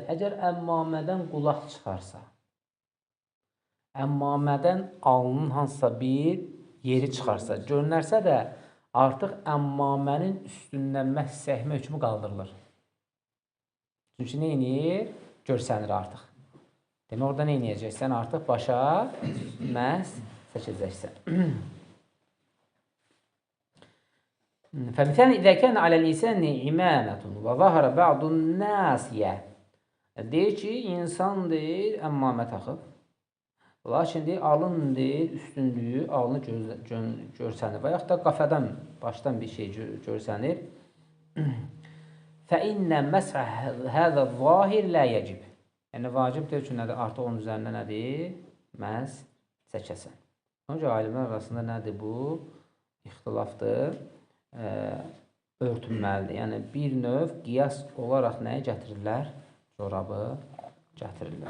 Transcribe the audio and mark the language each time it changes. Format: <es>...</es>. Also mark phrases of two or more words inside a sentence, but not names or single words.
<az>Əgər əmmamədən qulaq çıxarsa, əmmamədən alnın hansısa bir yeri çıxarsa, görünərsə də artıq əmmamənin üstündən məhz səhmə hökmü qaldırılır. Çünki nə edir? Görsənir artıq. Demək, orada nə edəcəksən? Artıq başa məhz çəkəcəksən.</az> <ar>فمثلا إذا كان على الإنسان إمامة وظهر بعض الناسية</ar> <az>deyir ki, insan deyir, əmmamə taxıb. Lakin deyir, alın deyir, üstünlüyü, alını görsənir. Və yaxud da qafadan, başdan bir şey görsənir.</az> <ar>فَإِنَّ مَسْعَ هَذَا الظَّاهِرِ لَا يَجِبْ</ar> <az>Yəni, vacib deyir ki, nədir? Artıq onun üzərində nədir? Məhz çəkəsən. Onca alimlər arasında nədir bu? İxtilafdır. Örtünməlidir. Yəni, bir növ qiyas olaraq nəyə gətirirlər? Corabı gətirirlər.</az>